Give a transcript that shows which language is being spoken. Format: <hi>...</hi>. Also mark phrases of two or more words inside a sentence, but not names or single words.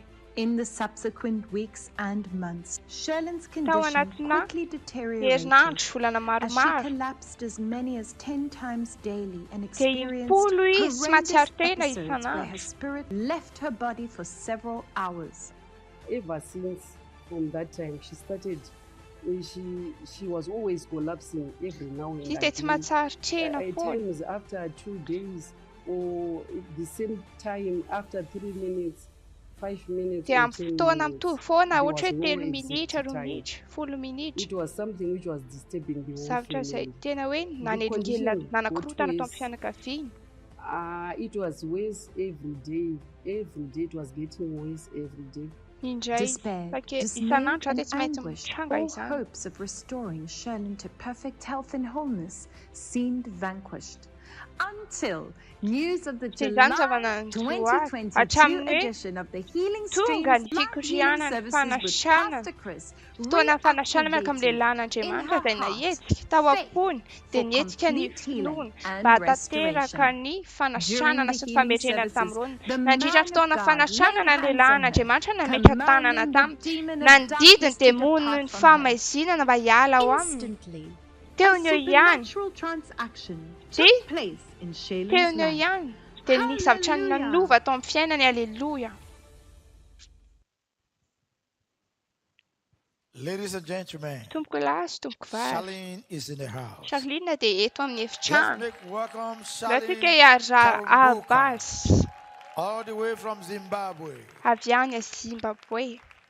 <en>In the subsequent weeks and months, Charlene's condition quickly deteriorated as she collapsed as many as 10 times daily and experienced horrendous episodes where her spirit left her body for several hours. Ever since from that time, she started. She was always collapsing every now and then. At times after 2 days, or the same time after 3 minutes, 5 minutes.</en> <mg>Dia amin'ny fotoana mitovy foana ohatra hoe 3 minitra 4 minitra 10 minitra.</mg> <en>It was something which was disturbing the whole</en> <mg>Zavatra izay tena hoe nanelingely nanakorotana tao amin'ny fianakaviana.</mg> <en>It was worse every day. Every day it was getting worse every day. Despair, dismay, and anguish, all hopes of restoring Charlene to perfect health and wholeness seemed vanquished. Until news of the July 2022 edition of the Healing Streams Live Healing Services with Pastor Chris</en> <mg>fotoana fanasana miaraka amin'ny lehilahin'Andriamanitra izay nahetsiky tao am-pony dia nihetsiky ny finoana mba hatateraka ny fanasranana sy ny fametrena tamin'irony. Nandritra fotoana fanasranana ny lehilahin'Andriamanitra nametra tanana taminy nandidi ny demony ny famaizinana mba hiala ao aminy. Teo ny eo ihany teo ny eo ihany dia ny zavatra nanova tao amin'ny fiainany. Alleluia.</mg> <en>Ladies and gentlemen,</en> <mg>Tompoko lahy sy tompoko vavy,</mg> <en>Charlene is in the house.</en> <mg>Charlene dia eto amin'ny efitrano.</mg> <en>Let's make welcome</en> <mg>Ratsika</mg> <en>Charlene Abbas all the way from Zimbabwe.</en> <mg>avy any a Zimbabwe.</mg>